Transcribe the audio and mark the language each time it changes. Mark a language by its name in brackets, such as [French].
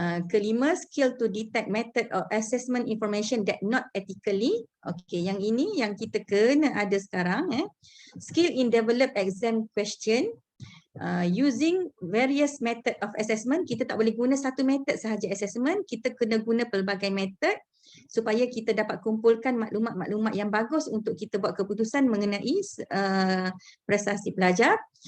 [Malay] Kelima, [English] skill to detect method of assessment information that not ethically. [Malay] Okay, yang ini yang kita kena ada sekarang. [English] Skill in develop exam question. Using various method of assessment. [Malay] Kita tak boleh guna satu method sahaja assessment. Kita kena guna pelbagai method supaya kita dapat kumpulkan maklumat-maklumat yang bagus untuk kita buat keputusan mengenai prestasi pelajar.